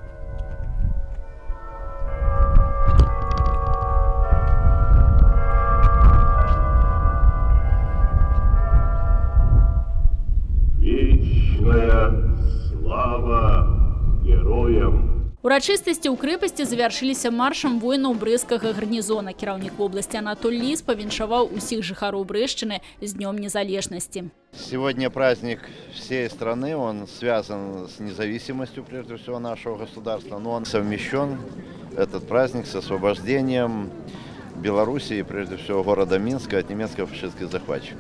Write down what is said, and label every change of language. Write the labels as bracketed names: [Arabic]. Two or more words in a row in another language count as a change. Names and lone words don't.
[Belarusian] Вечная слава героям! Урачыстасці ў крэпасці завяршыліся маршам воінаў брэсцкага гарнізона. Кіраўнік вобласці Анатолий Лис павіншаваў усіх жыхароў Брэшчыны з Днем незалежнасти. [Russian] Сегодня праздник всей страны, он связан с независимостью, прежде всего, нашего государства, но он совмещен, этот праздник, с освобождением Белоруссии, прежде всего, города Минска от немецко-фашистских захватчиков.